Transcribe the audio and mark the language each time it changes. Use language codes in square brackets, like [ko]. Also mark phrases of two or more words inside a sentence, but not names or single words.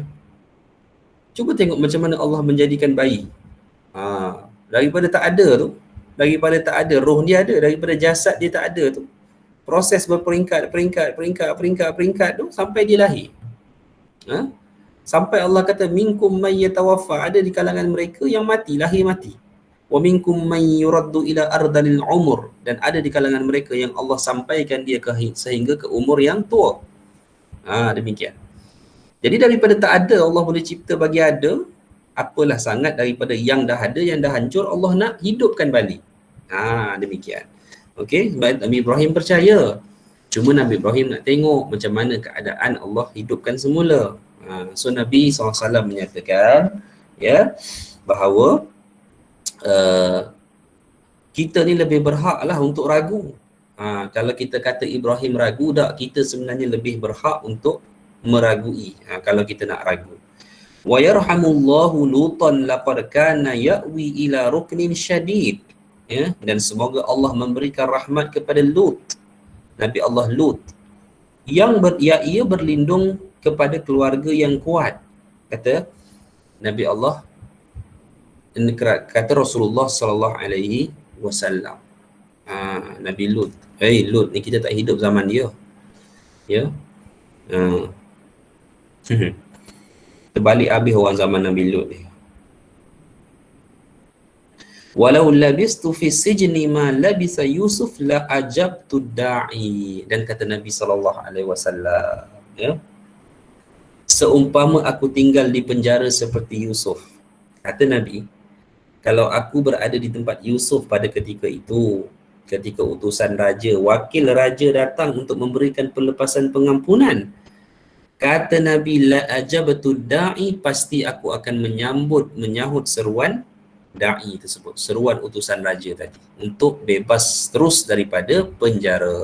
[ms] Cuba tengok macam mana Allah menjadikan bayi. Daripada tak ada tu, daripada tak ada, roh dia ada, daripada jasad dia tak ada tu, proses berperingkat tu sampai dia lahir. Sampai Allah kata [ar] minkum may yatawaffa, [ms] ada di kalangan mereka yang mati, lahir mati. [ar] Wa minkum may yuraddu ila ardalil umur, [ms] dan ada di kalangan mereka yang Allah sampaikan dia sehingga ke umur yang tua. Demikian. Jadi daripada tak ada Allah boleh cipta bagi ada, apalah sangat daripada yang dah ada, yang dah hancur Allah nak hidupkan balik. Demikian. Okey, sebab Nabi Ibrahim percaya. Cuma Nabi Ibrahim nak tengok macam mana keadaan Allah hidupkan semula. So Nabi SAW menyatakan bahawa kita ni lebih berhak lah untuk ragu. Kalau kita kata Ibrahim ragu, tak, kita sebenarnya lebih berhak untuk meragui kalau kita nak ragu. [ar] Wa yarhamullahu Lutan laqad kana ya'wi ila ruknin syadid. [ms] Dan semoga Allah memberikan rahmat kepada Lut, Nabi Allah Lut, yang ia berlindung kepada keluarga yang kuat. Kata Nabi Allah, kata Rasulullah [ar] sallallahu alaihi wasallam. [ms] Nabi Lut. Lut ni kita tak hidup zaman dia. Terbalik habis orang zaman Nabi Lut ni. [ar] Walau labistu fi sijni ma labisa Yusuf la ajabtu da'i. [ms] Dan kata Nabi SAW, seumpama aku tinggal di penjara seperti Yusuf, kata Nabi, kalau aku berada di tempat Yusuf pada ketika itu, ketika utusan raja, wakil raja datang untuk memberikan pelepasan pengampunan, kata Nabi, [ar] la ajabtu da'i, [ms] pasti aku akan menyahut seruan da'i tersebut, seruan utusan raja tadi, untuk bebas terus daripada penjara.